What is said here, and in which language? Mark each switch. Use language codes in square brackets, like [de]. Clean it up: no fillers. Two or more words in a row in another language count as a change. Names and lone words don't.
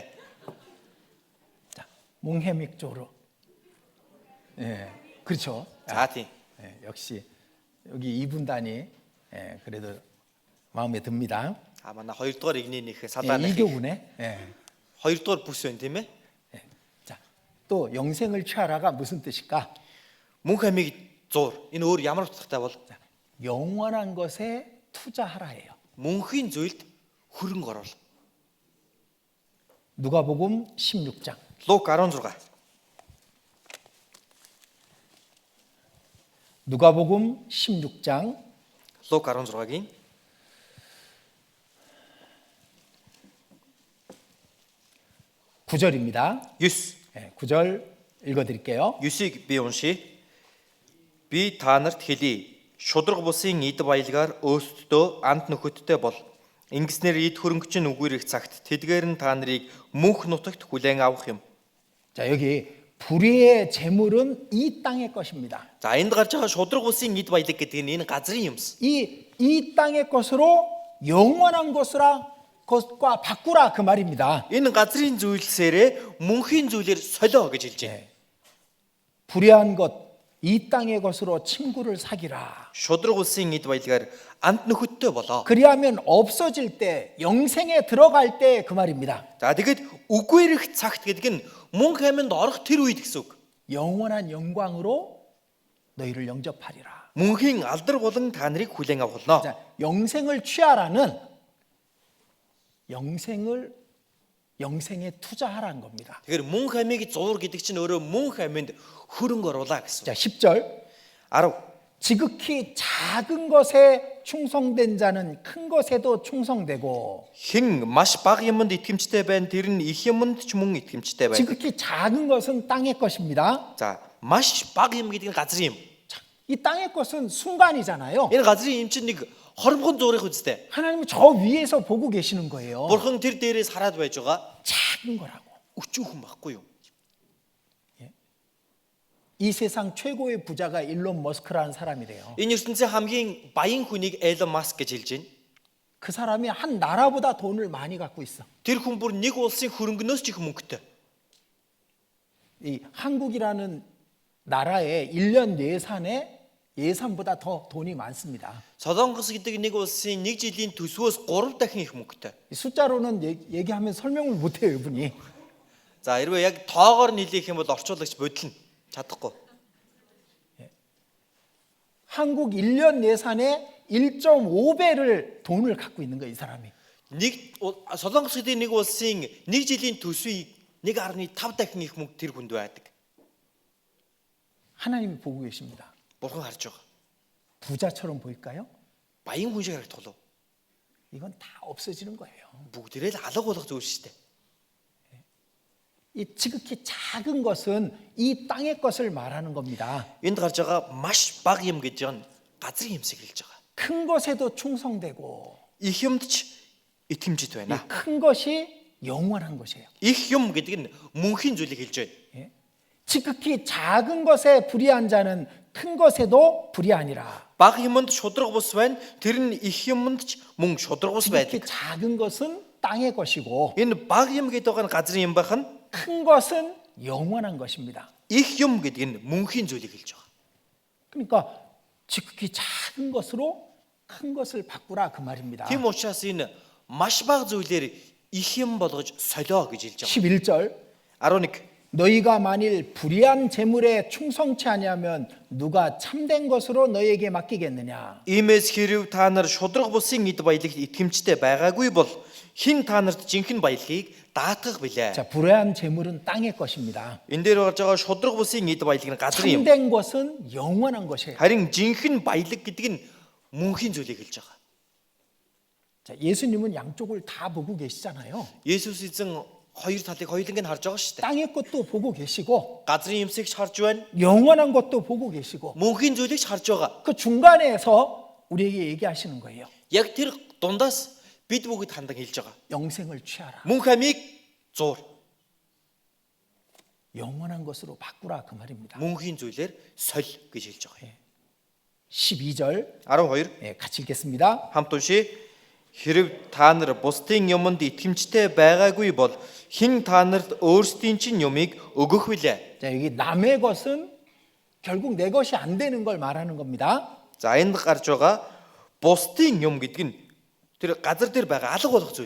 [ko] 자, 뭉해믹조르. 예, 그렇죠. [mn] За тийм. [ko] 예, 역시 여기 이분단이 예, 그래도 마음에 듭니다. [mn] А манай 2 дугаар игнийх [ko] 예, [mn] салааны [ko] 이교훈에. 예, [mn] 2 дугаар бүс байна тийм ээ. [ko] 예. 자, 또 영생을 취하라가 무슨 뜻일까? [mn] Мөнх амийг зур. Энэ өөр ямар утгатай бол [ko] 자, 영원한 것에 투자하라예요. [mn] мөнхийн зүйлд хөрөнгө оруул. [ko] 누가복음 16장. [mn] Лук 16. [ko] 누가복음 16장 [mn] Лук 16-гийн [ko] 9절입니다. [mn] 9. [ko] 예, 9절 읽어드릴게요. [mn] 9-ыг би уншия. Би та нарт хэлье. Шудраг бусын эд баялгаар өөрсдөө амт нөхөдтэй бол. Ингэснээр эд хөрөнгөч нь үгүйрэх цагт тэдгээр нь та нарыг мөнх нутагт хүлээн авах юм. [ko] 자, 여기 불의의 재물은 이 땅의 것입니다. [mn] За энд гарч байгаа шудраг бусын эд баялаг гэдэг нь энэ газрын юмс. [ko] 이 땅의 것으로 영원한 것과 바꾸라 그 말입니다. [mn] Энэ газрын зүйлсээрээ мөнхийн зүйлээр солио гэж хэлж байна. [ko] 불의한 것, 이 땅의 것으로 친구를 사귀라. [mn] Шудраг бусын эд баялгаар амт нөхөдтэй болоо. [ko] 그리하면 없어질 때, 영생에 들어갈 때 그 말입니다. [mn] За тэгэд үгүйрэх цагт гэдэг нь мөнх айманд орох тэр үед гэсэн үг. [ko] 영원한 영광으로 너희를 영접하리라. [mn] Мөнхийн алдар болон та нарыг хүлээн авахлаа. [ko] 자, 영생을 취하라는 영생에 투자하라는 겁니다. [mn] Тэгэхээр мөнх аймыг зуур гэдэг чинь өөрөө мөнх айманд хөрөнгө оруулаа гэсэн. [ko] 자, 10절. [mn] 10. [ko] 지극히 작은 것에 충성된 자는 큰 것에도 충성되고 [mn] Хэн маш бага юмд итгэмжтэй байна, тэр нь их юмд ч мөн итгэмжтэй байна. [ko] 지극히 작은 것은 땅의 것입니다. [mn] За, маш бага юм гэдэг нь газрын юм. [ko] 자, 이 땅의 것은 순간이잖아요. [mn] Энэ газрын юм чинь нэг хоромхон зуурих үстэй. [ko] 하나님은 저 위에서 보고 계시는 거예요. [mn] Бурхан тэр дээрээс хараад байж байгаа. [ko] 작은 거라고. [mn] Өчүүхэн байхгүй юу? [ko] 이 세상 최고의 부자가 일론 머스크라는 사람이래요. [mn] Энэ ертөнцийн хамгийн баян хүнийг Элон Маск гэж хэлж байна. [ko] 그 사람이 한 나라보다 돈을 많이 갖고 있어. [mn] Тэр хүн бүр нэг улсын хөрөнгөнөөс ч их мөнгөтэй. [ko] 이 한국이라는 나라의 1년 예산보다 더 돈이 많습니다. [mn] Солонгос гэдэг нэг улсын нэг жилийн төсвөөс 3 дахин их мөнгөтэй. [ko] 이 숫자로는 얘기하면 설명을 못 해요, 이분이. [mn] За хэрвээ яг тоогоор нийлэх юм бол орчуулагч бодлоо чадахгүй. [ko] 한국 1년 예산의 1.5배를 돈을 갖고 있는 거예요, 이 사람이. [mn] Солонгос гэдэг нэг улсын нэг жилийн төсвийг 1.5 дахин их мөнгө тэр хүнд байдаг. [ko] 하나님이 보고 계십니다. [mn] Бурхан харж байгаа. [ko] 부자처럼 보일까요? [mn] Баян хүн шиг харагдах уу? [ko] 이건 다 없어지는 거예요. [mn] Бүгдээрээ л алга болох зүйл шүү дээ. [ko] 이 지극히 작은 것은 이 땅의 것을 말하는 겁니다. [mn] Энд гарч байгаа маш бага юм гэж нь газрын юмсыг хэлж байгаа. [ko] 큰 것에도 충성되고 [mn] Их юмд ч итгэмжит [ko] 이 [mn] байна. [ko] 큰 것이 영원한 것이에요. [mn] Их юм гэдэг нь мөнхийн зүйлийг хэлж байна. [ko] 예? 지극히 작은 것에 불의한 자는 큰 것에도 불의하니라. [mn] Бага юмд шудраг бус байна. Тэр нь их юмд ч мөн шудраг бус [ko] 지극히 [mn] байдаг. [ko] 작은 것은 땅의 것이고 [mn] Энэ бага юм гэдэг байгаа нь газрын юм байх нь [ko] 큰 것은 영원한 것입니다. [mn] их юм гэдэг нь мөнхийн зүйлийг хэлж байгаа. [ko] 그러니까 지극히 작은 것으로 큰 것을 바꾸라 그 말입니다. [mn] Тийм учраас энэ маш бага зүйлээр их юм болгож солио гэж хэлж байгаа. [ko] 11절 [mn] 11. [ko] 너희가 만일 불의한 재물에 충성치 아니하면 누가 참된 것으로 너희에게 맡기겠느냐. [mn] Иймээс хэрв та нар шудраг бусын эд баялагт итгэмжтэй байгаагүй бол хэн та нарт жинхэнэ баялагийг даатгах билээ. [ko] 자, 불의한 재물은 땅의 것입니다. [mn] Энэ дээр гарч байгаа шудраг бусын эд баялаг нь газрын юм. [ko] 참된 것은 영원한 것이에요. [mn] Харин жинхэнэ баялаг гэдэг нь мөнхийн зүйлийг хэлж байгаа. [ko] 자, 예수님은 양쪽을 다 보고 계시잖아요. [mn] Есүс эзэн хоёр талыг хоёуланг нь харж байгаа шүү дээ. [ko] 땅의 것도 보고 계시고 [mn] Газрын юмсыг ч харж байна, [ko] 영원한 것도 보고 계시고 [mn] мөнхийн зүйлийг ч харж байгаа. [ko] 그 중간에서 우리에게 얘기하시는 거예요. [mn] Яг тэр дундаас бид бүгд хандан хэлж байгаа. [ko] 영생을 취하라. [mn] Мөнх амийг зуур. [ko] 영원한 것으로 바꾸라 그 말입니다. [mn] Мөнхийн зүйлээр соль гэж хэлж байгаа. [ko] 12절 [mn] 12 [ko] 같이 읽겠습니다. [mn] хамт уншия. Хэрв та нар бусдын юмд итгэмжтэй байгаагүй бол хэн та нарт өөрсдийн чинь юмыг өгөх вүлээ. [ko] 자, 여기 남의 것은 결국 내 것이 안 되는 걸 말하는 겁니다. [mn] За энд гарч байгаа бусдын юм гэдэг нь тэр газар дээр байгаа алга болох зүйл.